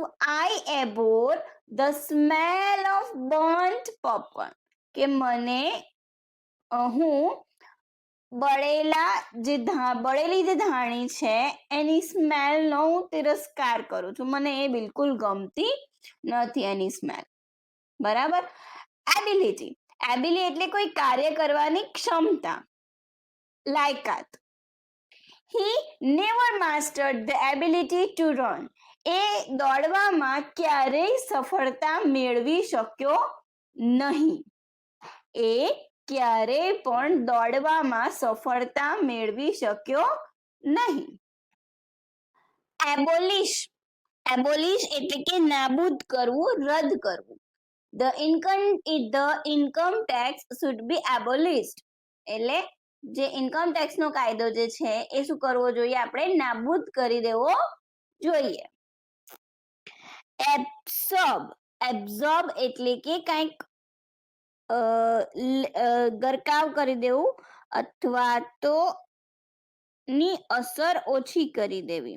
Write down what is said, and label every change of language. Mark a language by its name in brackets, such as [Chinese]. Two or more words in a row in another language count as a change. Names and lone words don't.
[English] I abhor the smell of burnt popcorn, [Gujarati] કે મને હું બળેલી જે ધાણી છે એની સ્મેલનો હું તિરસ્કાર કરું છું, મને એ બિલકુલ ગમતી નથી એની સ્મેલ. બરાબર. એબિલિટી, એબિલિટી એટલે કોઈ કાર્ય કરવાની ક્ષમતા, લાયકાત. [English] He never mastered the ability to run, [Gujarati] એ દોડવામાં ક્યારેય સફળતા મેળવી શક્યો નહીં. એ ક્યારેય પણ દોડવામાં સફળતા મેળવી શક્યો નહીં. એબોલિશ, એબોલિશ એટલે કે નાબૂદ કરવું, રદ કરવું. [English] The income tax should be abolished, [Gujarati] એટલે જે ઇન્કમ ટેક્સ નો કાયદો જે છે એ શું કરવો જોઈએ? આપણે નાબૂદ કરી દેવો જોઈએ. એબ્સોર્બ, એબ્સોર્બ એટલે કે કંઈક ગરકાવ કરી દેવું અથવા તો ની અસર ઓછી કરી દેવી.